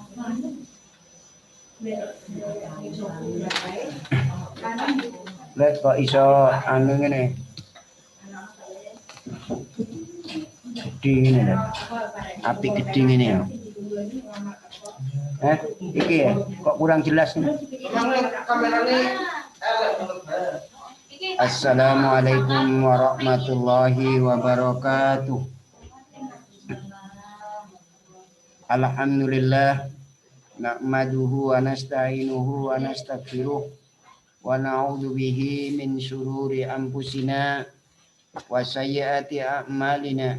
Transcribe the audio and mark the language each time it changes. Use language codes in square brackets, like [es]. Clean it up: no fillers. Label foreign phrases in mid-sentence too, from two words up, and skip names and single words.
[jv] Lek kok iso anu ngene. Gede ngene lho. Api gede ngene ya. Iki ya, kok kurang jelas nih. [ar] السلام عليكم ورحمة الله وبركاته. الحمد لله نحمده ونستعينه ونستغفره ونعوذ به من شرور أنفسنا وسيئات أعمالنا.